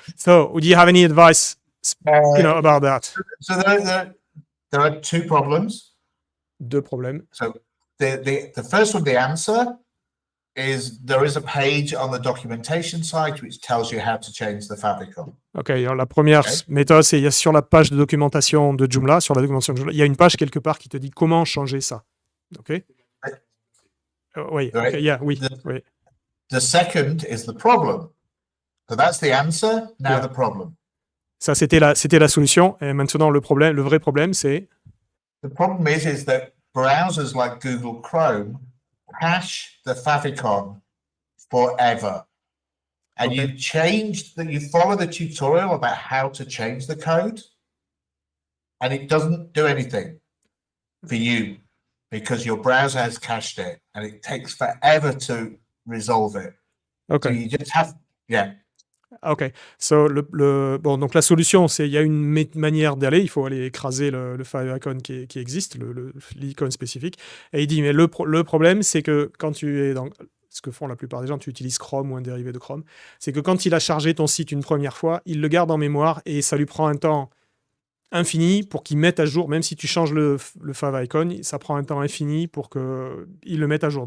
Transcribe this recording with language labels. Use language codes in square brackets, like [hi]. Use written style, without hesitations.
[en] So, do you have any advice, about that? So there are two problems. [fr] Deux problèmes. [en] So the first one, the answer, is there is a page on the documentation site which tells you how to change the favicon. [fr] Ok, alors la première méthode, c'est sur la page de documentation de Joomla, sur la documentation de Joomla, il y a une page quelque part qui te dit comment changer ça. Ok. Oui. [en] Right. Okay, yeah, oui. The second is the problem. So that's the answer. Now the problem. [fr] Ça, c'était la solution. Et maintenant, le vrai problème, c'est. [en] The problem is that browsers like Google Chrome cache the favicon forever. And you follow the tutorial about how to change the code, and it doesn't do anything for you because your browser has cached it, and it takes forever to resolve it. Okay. So you just have, Ok. [fr] So, bon, donc la solution, c'est il y a une manière d'aller. Il faut aller écraser le favicon qui existe, l'icône spécifique. Et il dit, mais le problème, c'est que quand tu es ce que font la plupart des gens, tu utilises Chrome ou un dérivé de Chrome, c'est que quand il a chargé ton site une première fois, il le garde en mémoire et ça lui prend un temps infini pour qu'il mette à jour, même si tu changes le favicon, ça prend un temps infini pour qu'il le mette à jour.